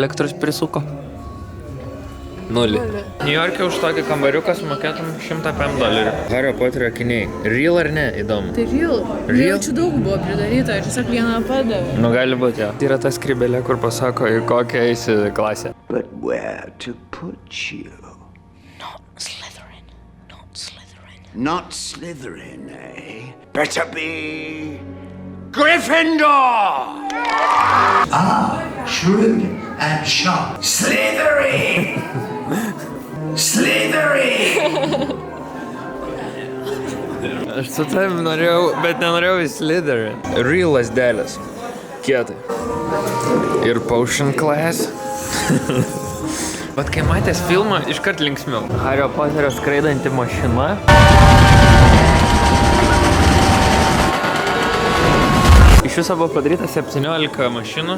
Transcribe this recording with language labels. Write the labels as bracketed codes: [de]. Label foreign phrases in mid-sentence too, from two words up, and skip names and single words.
[lt] Pažiūrim, kiek elektros prisuko. 0. Niujorke už tokį kambariuką sumokėtum $100. Hario Poterio akiniai. Real ar ne? Įdomu. Tai real. Real? Čia daug buvo pridaryta, tiesiog vieną padavė. Nu, gali būti, jo. Tai yra ta skrybelė, kur pasako, į kokią eisi klasę. [en] But where to put you? Not Slytherin. Not Slytherin. Not Slytherin, eh? Better be Gryffindor! Shrewd and sharp. Slytherin! Slytherin! [lt] Aš su tavim norėjau, bet nenorėjau į Slytherin. Real lasdelės. Kietai. Ir [en] Potion Class. [lt] Bet kai matęs filmą, iškart linksmiau. Hario Poterio skraidanti mašina. Iš viso buvo padaryta 17 mašinų.